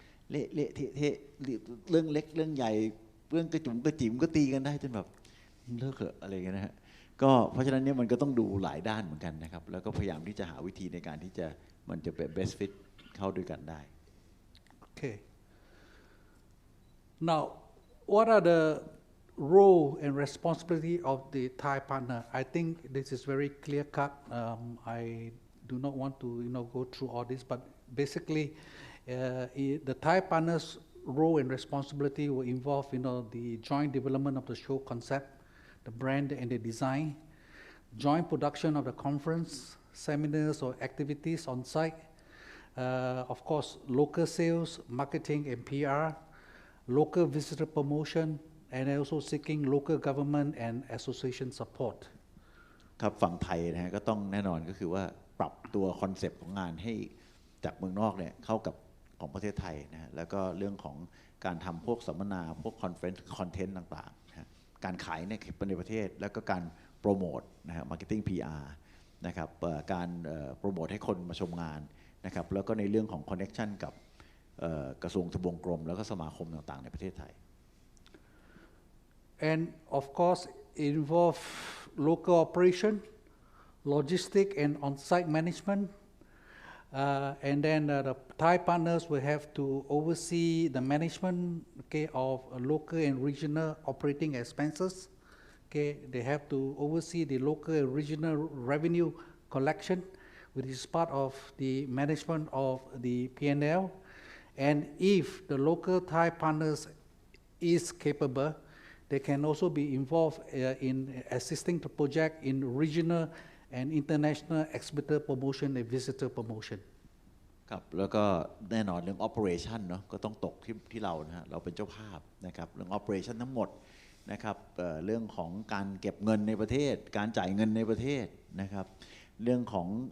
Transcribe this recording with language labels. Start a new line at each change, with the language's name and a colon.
Thai: เละเทะเรื่องเล็กเรื่องใหญ่เรื่องกระจุ๋มกระจิ๋มก็ตีกันได้จนแบบเลิกเถอะอะไรอย่างเงี้ยนะฮะก็เพราะฉะนั้นเนี่ยมันก็ต้องดูหลายด้านเหมือนกันนะครับแล้วก็พยายามที่จะหาวิธีในการที่จะมันจะเป็น best fit เข้าด้วยกันได้
English: Okay. Now, what are the role and responsibility of the Thai partner? I think this is very clear cut. I do not want to go through all this, but basically the Thai partner's role and responsibility will involve the joint development of the show concept, the brand and the design, joint production of the conference, seminars or activities on site, of course local sales, marketing and PR, local visitor promotion, and also seeking local government and association support.
Thai: ครับฝั่งไทยนะฮะก็ต้องแน่นอนก็คือว่าปรับตัวคอนเซปต์ของงานให้จากเมืองนอกเนี่ยเข้ากับ ของประเทศไทยนะฮะแล้วก็เรื่องของการทำพวกสัมมนาพวกคอนเฟรนซ์คอนเทนต์ต่างๆนะฮะการขายในประเทศแล้วก็การโปรโมทนะฮะมาร์เก็ตติ้ง PR นะครับการโปรโมทให้คนมาชมงานนะครับแล้วก็ในเรื่องของคอนเนคชั่นกับกระทรวงทบวงกรมแล้วก็สมาคมต่างๆในประเทศไทย
English: And of course it involve local operation, logistic and on-site management. And then the Thai partners will have to oversee the management, okay, of local and regional operating expenses. Okay, they have to oversee the local and regional revenue collection, which is part of the management of the P&L. And if the local Thai partners is capable, they can also be involved in assisting the project in regional and international exhibitor promotion and visitor promotion.
Thai: ครับแล้วก็แน่นอนเรื่อง operation เนาะก็ต้องตกที่เรานะฮะเราเป็นเจ้าภาพนะครับเรื่อง operation ทั้งหมดนะครับเรื่องของการเก็บเงินในประเทศการจ่ายเงินในประเทศนะครับเรื่องของ